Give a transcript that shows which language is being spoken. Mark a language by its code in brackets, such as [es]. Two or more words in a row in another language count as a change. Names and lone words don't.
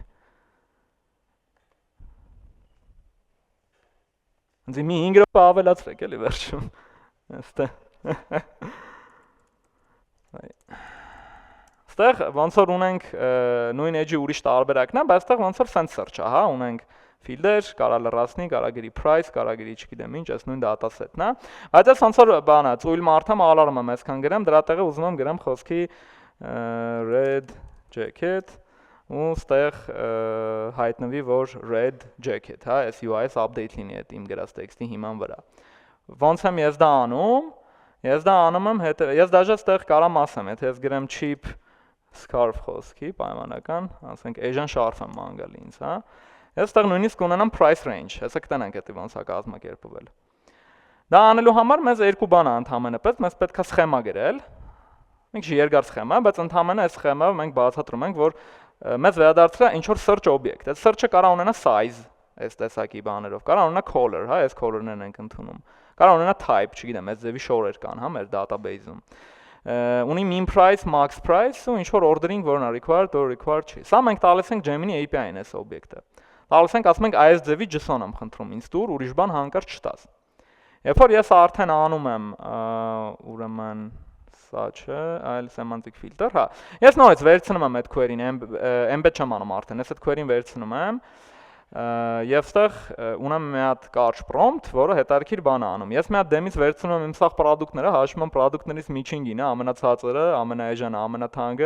[hy] Ինձ մի 5 րոպե ավելացրեք էլի վերջում։ Այստեղ։ Այստեղ ոնց որ ունենք նույն edge-ի ուրիշ տարբերակն է, բայց այստեղ ոնց որ [en] sense search- [hy] ա, հա, ունենք fielder, կարա լրացնի, կարա գրի price, կարա գրի չգիտեմ ինչ, այս նույն [en] data set- [hy] ն է։ Բայց այս ոնց որ բանը, ծույլ մարդամ ալարմը այսքան գրեմ, դրա տեղը ուզում եմ գրեմ խոսքի [en] red jacket [hy] ու ստեղ հայտնվի որ [en] red jacket, [hy] հա, այս UI-ս update լինի այդ իմ գրած տեքստի հիման վրա։ Ոնց եմ ես դա անում։ Ես դա անում եմ հետո ես դաժե ստեղ կարամ ասեմ, եթե ես գրեմ [en] cheap scarf [hy] խոսքի, պայմանական, ասենք [en] Asian scarf [hy] եմ ման գալի ինձ, հա։ Ես ստեղ նույնիսկ կունենամ [en] price range, [hy] հեսա կտենանք դա ոնց է կազմակերպվել։ Դա անելու համար մեզ երկու բան է ընդհանրապես պետք, մեզ պետք է սխեմա գրել։ Մենք չի երկար սխեմա, բայց ընդհանրապես այս սխեմայով մենք բացատրում ենք, որ մեզ վերադարձրա ինչ որ [en] search object։ [hy] Այդ search-ը կարա ունենա size, այս տեսակի բաներով, կարա ունենա color, հա, այս color-ներն ենք ընդունում։ Կարա ունենա type, չգիտեմ, այս ձևի շորեր կան, հա, մեր database-ում։ Ունի [en] min price, max price [hy] ու ինչ որ ordering, որն է [en] required or required [hy] չի։ Սա մենք տալիս ենք Gemini API-ին այս օբյեկտը։ Տալիս ենք, ասում ենք այս ձևի JSON եմ խնդրում ինձ տուր, ուրիշ բան հանկարծ չտաս։ Երբ որ ես արդեն անում եմ, ուրեմն սա չէ, այլ [en] semantic filter, [hy] հա։ Ես նորից վերցնում եմ այդ query-ն, embed չեմ անում արդեն, ես այդ query-ն վերցնում եմ եւ ստեղ ունեմ մի հատ կարճ prompt, որը հետարքիր բան է անում։ Ես մի հատ դեմից վերցնում եմ իմ սաղ product-ները, հաշվում եմ product-ներից միջին գինը, ամենացածերը, ամենաէժանը, ամենաթանկը,